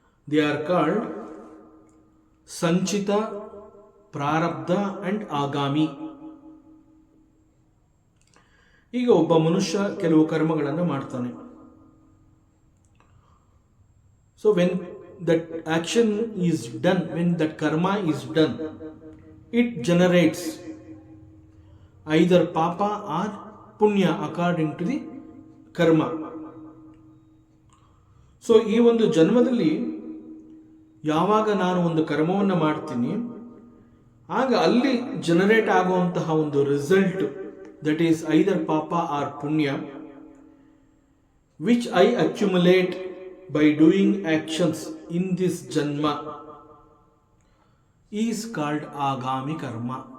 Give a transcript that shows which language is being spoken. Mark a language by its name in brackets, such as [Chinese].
[English] They are called ಸಂಚಿತ, ಪ್ರಾರಬ್ಧ and ಆಗಾಮಿ. [Kannada] ಈಗ ಒಬ್ಬ ಮನುಷ್ಯ ಕೆಲವು ಕರ್ಮಗಳನ್ನು ಮಾಡ್ತಾನೆ. [English] So when that action is done, when that karma is done, it generates either papa or punya according to the karma. So [Kannada] ಈ ಒಂದು ಜನ್ಮದಲ್ಲಿ ಯಾವಾಗ ನಾನು ಒಂದು ಕರ್ಮವನ್ನು ಮಾಡ್ತೀನಿ ಆಗ ಅಲ್ಲಿ ಜನರೇಟ್ ಆಗುವಂತಹ ಒಂದು ರಿಸಲ್ಟ್, [English] That is either ಪಾಪ or ಪುಣ್ಯ, which I accumulate by doing actions in this janma is called agami karma.